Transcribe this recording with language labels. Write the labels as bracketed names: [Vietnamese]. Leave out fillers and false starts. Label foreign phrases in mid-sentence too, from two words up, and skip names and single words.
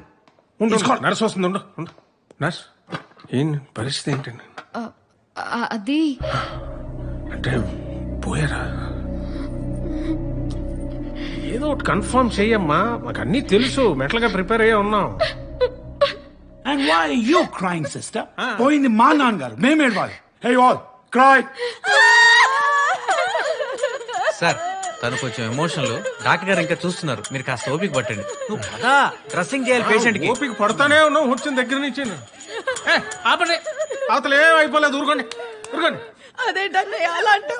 [Telugu] నర్స్ వస్తుంది, ఉండు. నర్స్, ఏం పరిస్థితి ఏంటండి? అది అంటే పోయారా? ఏదో ఒకటి కన్ఫర్మ్ చెయ్యమ్మా, మాకు అన్ని తెలుసు, మెట్లగా ప్రిపేర్ అయ్యే ఉన్నాం. [English] And why are you crying, sister? [Telugu] పోయింది మా నాన్నగారు, మేమే ఏడవాలి. [English] Hey all, cry. [Telugu] సార్ తను కొంచెం ఎమోషనల్, డాక్టర్ గారు ఇంకా చూస్తున్నారు, మీరు కాస్త ఓపిక పట్టండి. నువ్వు పదా, డ్రెస్సింగ్ చేయాలి పేషెంట్ కి. ఓపిక పడతానే ఉన్నావు వచ్చిన దగ్గర నుంచి. ఆపండి, అవతల ఏం అయిపోలేదు, ఊరుకోండి. అదేంటన్నయ్య అలా అంటావు?